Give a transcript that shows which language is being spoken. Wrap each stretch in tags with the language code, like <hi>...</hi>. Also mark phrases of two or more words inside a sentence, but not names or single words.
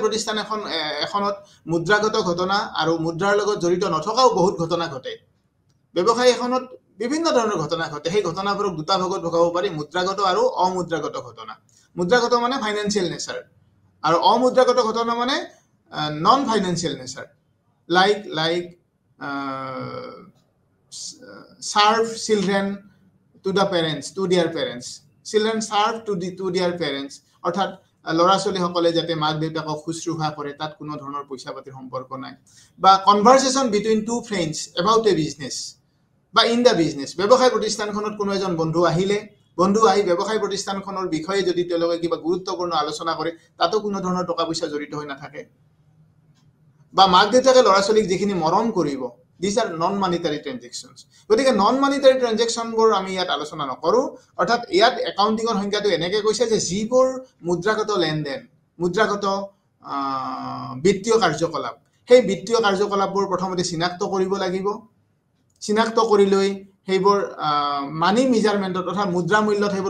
<as>প্ৰতিষ্ঠান এখনত মুদ্ৰাগত ঘটনা আৰু মুদ্ৰাৰ লগত জড়িত নথকাও বহুত ঘটনা ঘটে ব্যৱসায় এখনত বিভিন্ন ধৰণৰ ঘটনা ঘটে সেই ঘটনাবোৰক দুটা ভাগত ভগাব পাৰি মুদ্ৰাগত আৰু অমুদ্ৰাগত ঘটনা মুদ্ৰাগত মানে</as> <en>financial nature</en> <as>আৰু অমুদ্ৰাগত ঘটনা মানে</as> <en>non financial nature like serve children to the parents, to their parents. Children serve to their parents.</en> <as>অৰ্থাৎ ল'ৰা ছোৱালীসকলে যাতে মাক দেউতাকক শুশ্ৰূষা কৰে তাত কোনো ধৰণৰ পইচা পাতিৰ সম্পৰ্ক নাই বা</as> <en>conversation between two friends about a business</en> <as>বা</as> <en>in the business</en> <as>ব্যৱসায় প্ৰতিষ্ঠানখনত কোনো এজন বন্ধু আহিলে বন্ধু আহি ব্যৱসায় প্ৰতিষ্ঠানখনৰ বিষয়ে যদি তেওঁলোকে কিবা গুৰুত্বপূৰ্ণ আলোচনা কৰে তাতো কোনো ধৰণৰ টকা পইচা জড়িত হৈ নাথাকে বা মাক দেউতাকে ল'ৰা ছোৱালীক যিখিনি মৰম কৰিব</as> <en>these are non monetary transactions</en> <as>গতিকে non</as> <en>monetary transaction</en> <as>বোৰ আমি ইয়াত আলোচনা নকৰো অৰ্থাৎ ইয়াত একাউন্টিংৰ সংজ্ঞাটো এনেকৈ কৈছে যে যিবোৰ মুদ্ৰাগত লেনদেন মুদ্ৰাগত বিত্তীয় কাৰ্যকলাপ সেই বিত্তীয় কাৰ্যকলাপবোৰ প্ৰথমতে চিনাক্ত কৰিব লাগিব চিনাক্ত কৰি লৈ সেইবোৰ</as> <en>money measurementত</en> <as>অৰ্থাৎ মুদ্ৰা মূল্যত সেইবোৰ</as>